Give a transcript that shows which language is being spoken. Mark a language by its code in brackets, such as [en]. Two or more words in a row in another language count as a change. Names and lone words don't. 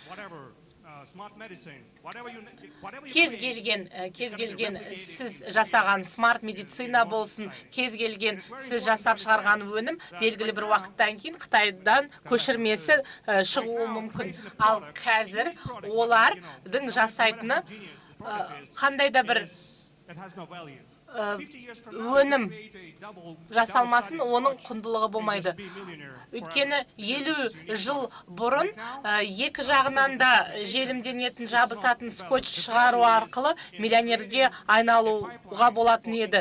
[kk] Кез келген сіз жасаған смарт медицина болсын, кез келген сіз жасап шығарған өнім белгілі бір уақыттан кейін Қытайдан көшірмесі шығуы мүмкін. Ал қазір олардың жасайтыны қандай да бір [en] it has no value. [kk] өнім жасалмасын, оның құндылығы болмайды. Өйткені 50 жыл бұрын екі жағынан да желімденетін жабысатын скотч шығару арқылы миллионерге айналуға болатын еді.